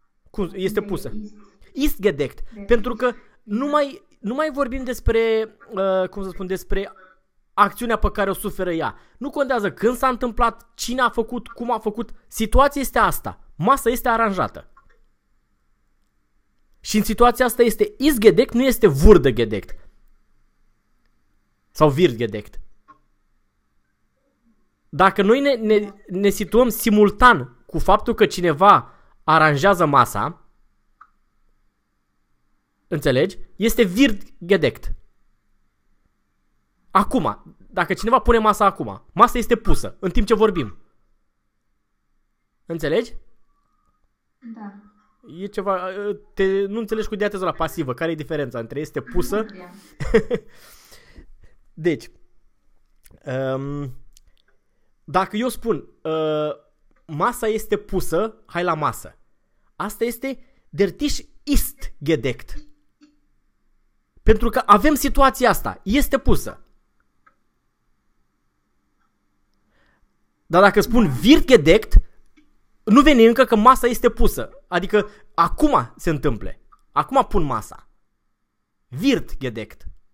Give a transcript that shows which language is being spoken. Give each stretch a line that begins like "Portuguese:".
Romanian: cum, este pusă.
German: Ist gedeckt.
Romanian: Pentru că nu mai vorbim despre, cum să spun, despre acțiunea pe care o suferă ea. Nu contează când s-a întâmplat, cine a făcut, cum a făcut. Situația este asta. Masa este aranjată. Și în situația asta este
German: ist gedeckt,
Romanian: nu este
German: wurde gedeckt. Sau wird gedeckt.
Romanian: Dacă noi ne situăm simultan cu faptul că cineva aranjează masa, înțelegi? Este
German: wird gedeckt.
Romanian: Acum, dacă cineva pune masa acum, masa este pusă în timp ce vorbim. Înțelegi? Da. E ceva, nu înțelegi cu diateză la pasivă. Care e diferența între este pusă? Deci, dacă eu spun masa este pusă, hai la masă. Asta este
German: der Tisch ist gedeckt.
Romanian: Pentru că avem situația asta, este pusă. Dar dacă spun
German: wird gedeckt,
Romanian: nu veni încă că masa este pusă. Adică acum se întâmple. Acum pun masa.
German: Wird gedeckt.